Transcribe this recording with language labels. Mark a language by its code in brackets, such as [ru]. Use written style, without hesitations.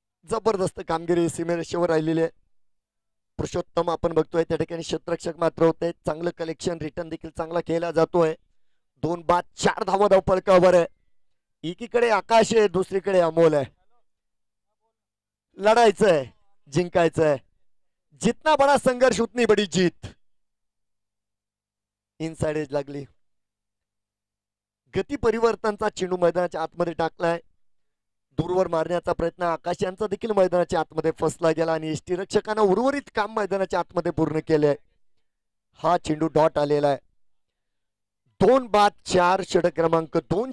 [mr] जबरदस्त कामगिरी सीमेरेषेवर राहिलेली आहे. पुरुषोत्तम आपण बघतोय त्या ठिकाणी क्षेत्ररक्षक मात्र होते. चांगलं कलेक्शन, रिटर्न देखील चांगला केला जातोय. 2 बाद 4 धावा धावफलकावर आहे. एकीकडे आकाश आहे, दुसरीकडे अमोल आहे. लढायचंय, जिंकायचंय. [hi] जितना बडा संघर्ष उतनी बडी जीत. [mr] इनसाइड एज लागली. गती परिवर्तनचा चेंडू मैदानाच्या आतमध्ये टाकलाय. दूरवर मारण्याचा प्रयत्न आकाश यांचा देखील मैदानाच्या आतमध्ये फसला गेला आणि यष्टीरक्षकानं उर्वरित काम मैदानाच्या आतमध्ये पूर्ण केले. हा चेंडू डॉट आलेला आहे. 2 बाद 4 षटक क्रमांक 2.